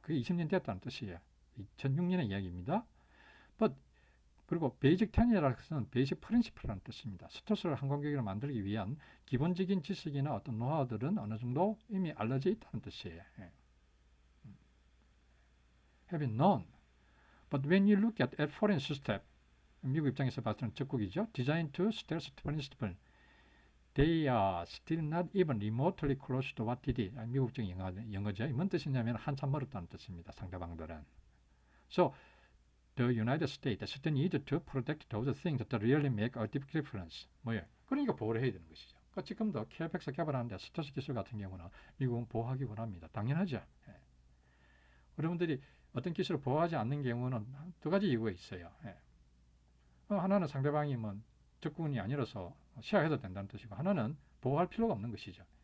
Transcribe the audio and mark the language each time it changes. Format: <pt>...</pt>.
<ko>그게 20년 됐다는 뜻이에요. 2006년의 이야기입니다. But 그리고 베이직 텐이라는 것은 베이직 프린시플이라는 뜻입니다. 스트레스를 항공기를 만들기 위한 기본적인 지식이나 어떤 노하우들은 어느 정도 이미 알려져 있다는 뜻이에요. 예.</ko> <en>Have been known. But when you look at foreign system,</en> <ko>미국 입장에서 봤을 때는 적국이죠.</ko> <en>Designed to stealth principle. They are still not even remotely close to what it is.</en> <ko>미국적인 영어죠. 뭔 뜻이냐면 한참 멀었다는 뜻입니다. 상대방들은.</ko> <en>So the United States still need to protect those things that really make a difference.</en> <ko>뭐예요? 그러니까 보호를 해야 되는 것이죠. 그러니까 지금도 KF-X 개발하는데 스트레스 기술 같은 경우는 미국은 보호하기 원합니다. 당연하죠. 예. 여러분들이 어떤 기술을 보호하지 않는 경우는 두 가지 이유가 있어요. 예. 하나는 상대방이 뭐 적군이 아니라서 시야해도 된다는 뜻이고, 하나는 보호할 필요가 없는 것이죠.</ko>